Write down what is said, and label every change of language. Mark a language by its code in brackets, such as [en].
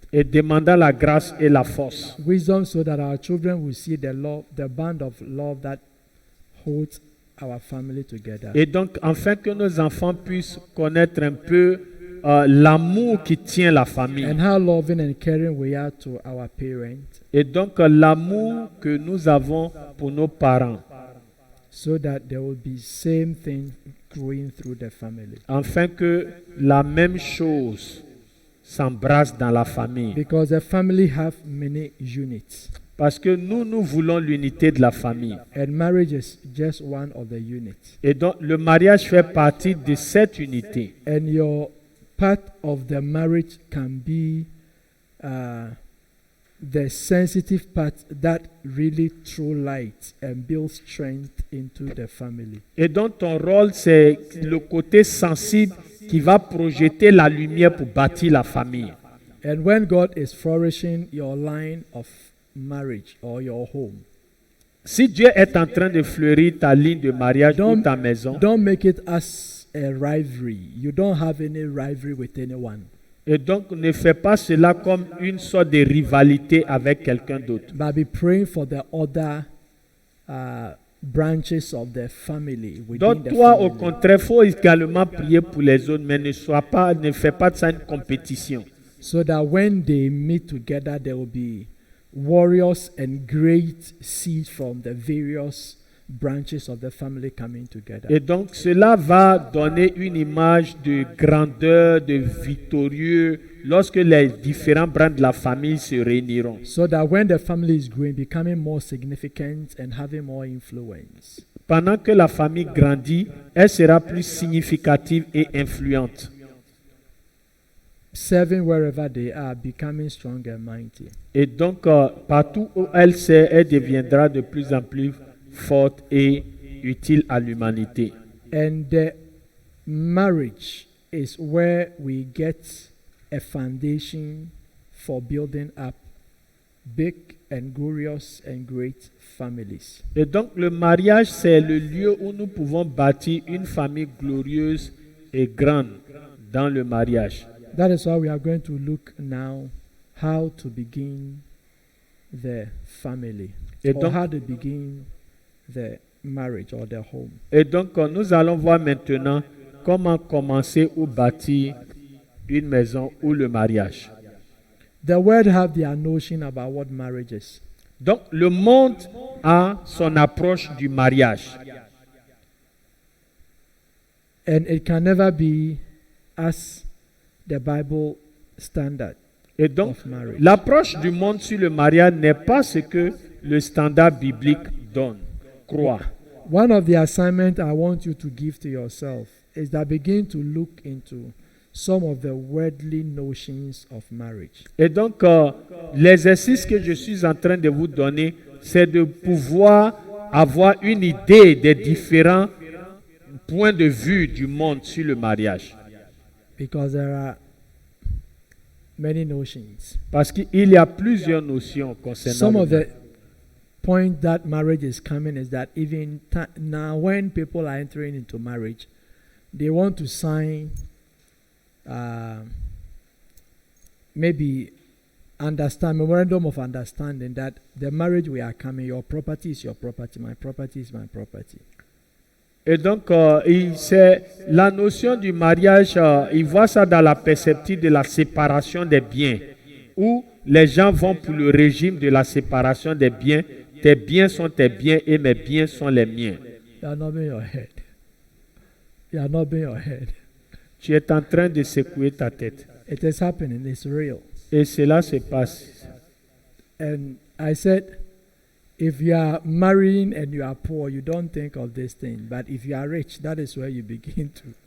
[fr] Et demandant la grâce et la force. [en] wisdom, so that our children will see the love, the band of love that holds our family together. [fr] Et donc, afin que nos enfants puissent connaître un peu l'amour qui tient la famille. [en] And how loving and caring we are to our parents, [fr] Et donc, l'amour que nous avons pour nos parents. [en] so that there will be same thing growing through the family. [fr] Afin que la même chose s'embrasse dans la famille. [en] Because the family have many units, [fr] Parce que nous voulons l'unité de la famille. [en] and marriage is just one of the units. [fr] Et donc, le mariage fait partie de cette unité. [en] And your part of the marriage can be the sensitive part that really throw light and build strength into the family. [fr] Et donc ton rôle, c'est le côté sensible qui va projeter la lumière pour bâtir la famille. [en] And when God is flourishing your line of marriage or your home, [fr] Si Dieu est en train de fleurir ta ligne de mariage ou ta maison, [en] don't make it as a rivalry. You don't have any rivalry with anyone. [fr] et donc ne fais pas cela comme une sorte de rivalité avec quelqu'un d'autre. [en] But be praying for the other branches of the family within [fr] Donc [en] the [fr] toi, au [en] family. [fr] contraire, il faut également prier pour les autres, mais ne fais pas de ça une compétition. [en] So that when they meet together, there will be warriors and great seed from the various branches of the family coming together. [fr] Et donc cela va donner une image de grandeur, de victorieux, lorsque les différents branches de la famille se réuniront. [en] So that when the family is growing, becoming more significant and having more influence. Pendant que la famille grandit, elle sera plus significative et influente. Serving wherever they are, becoming strong and mighty. [fr] Et donc, partout où elle sait, elle deviendra de plus en plus forte et utile à l'humanité. [en] And the marriage is where we get a foundation for building up big and glorious and great families. [fr] Et donc, le mariage, c'est le lieu où nous pouvons bâtir une famille glorieuse et grande dans le mariage. [en] That is why we are going to look now how to begin the family, [fr] Et [en] or [fr] donc, [en] how to begin the marriage or the home. [fr] et donc, nous allons voir maintenant comment commencer ou bâtir une maison ou le mariage. [en] The world have their notion about what marriage is. [fr] Donc, le monde a son approche du mariage. [en] And it can never be as the Bible standard [fr] Et donc, [en] of marriage. [fr] l'approche du monde sur le mariage n'est pas ce que le standard biblique donne, croit. [en] One of the assignments I want you to give to yourself is that begin to look into some of the worldly notions of marriage. [fr] Et donc, l'exercice que je suis en train de vous donner, c'est de pouvoir avoir une idée des différents points de vue du monde sur le mariage. [en] Because there are many notions. [fr] Parce qu'il y a plusieurs notions concernant [en] Some [fr] le [en] of the [fr] mariage. [en] point that marriage is coming is that even now when people are entering into marriage, they want to sign maybe memorandum of understanding that the marriage we are coming, your property is your property, my property is my property. [fr] Et donc, c'est la notion du mariage, ils voient ça dans la perspective de la séparation des biens, où les gens vont pour le régime de la séparation des biens. Tes biens sont tes biens et mes biens sont les miens. [en] You are nodding your head. You are nodding your head. [fr] Tu es en train de secouer ta tête. [en] It is happening, it's real. [fr] Et cela se passe. [en] And I said, if you are marrying and you are poor, you don't think of this thing. But if you are rich, that is where you begin to.